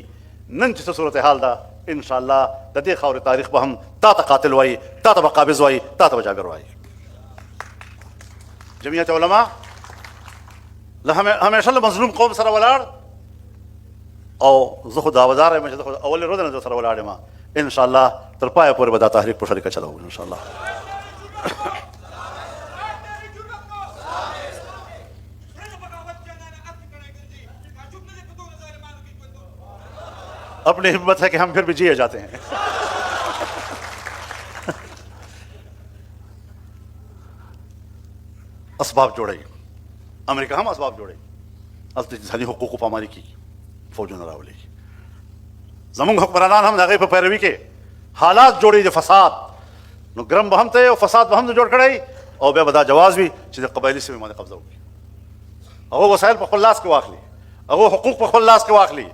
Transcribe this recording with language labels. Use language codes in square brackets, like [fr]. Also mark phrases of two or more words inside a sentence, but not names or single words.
[ps] نن چې څه صورتحال ده [ar] ان شاء الله [ps] د دې خاورې تاریخ به هم تا ته قاتل وایي، تا ته به قابض وایي، تا ته به جابر وایي. جمعیت علما همیشه له مظلوم قوم سره ولاړ، او زه خو دعوادار یم چې زه خو اولې ورځې نه سره ولاړ یم. [ar] ان شاء الله [ps] تر پایه پورې به دا تحریک په شریکه چلوو [ar] ان شاء الله. [ur] اپنی ہمت ہے کہ ہم پھر بھی جیے جاتے ہیں. [ps] اسباب جوړی، امریکا هم اسباب جوړی، هلته انساني حقوقو پامالي کېږي، فوجونه راولي. زمونږ حکمرانان هم د هغې په پیروي کې حالات جوړوي د فساد. نو ګرم به هم ته او فساد به هم جوړ کړی، او بیا به دا جواز وي چې د قبایلي سیمې باندې قبضه وکړي، هغه وسایل په خپل لاس کې واخلي، هغه حقوق په خپل لاس کې واخلي.